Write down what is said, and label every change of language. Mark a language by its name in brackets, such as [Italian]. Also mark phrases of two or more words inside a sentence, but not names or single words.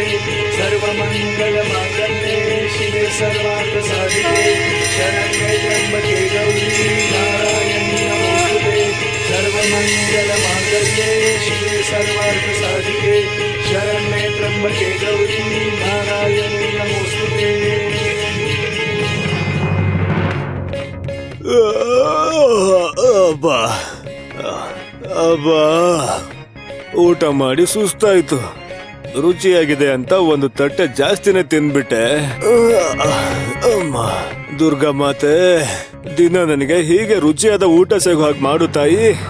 [Sanskrit] सर्वमंगल मांगल्ये शिवे सर्वार्थ साधिके शरण्ये त्र्यंबके गौरी नारायणी नमोस्तुते. सर्वमंगल मांगल्ये शिवे सर्वार्थ साधिके शरण्ये त्र्यंबके गौरी नारायणी नमोस्तुते. [Kannada] ಅಬ್ಬಾ ಅಬ್ಬಾ, ಊಟ ಮಾಡಿ ಸುಸ್ತಾಯ್ತು. ರುಚಿಯಾಗಿದೆ ಅಂತ ಒಂದು ತಟ್ಟೆ ಜಾಸ್ತಿನೇ ತಿನ್ಬಿಟ್ಟೆ. ಅಮ್ಮ ದುರ್ಗಾ ಮಾತೆ, ದಿನ ನನಗೆ ಹೀಗೆ ರುಚಿಯಾದ ಊಟ ಸಿಗೋ ಹಾಗೆ ಮಾಡು ತಾಯಿ.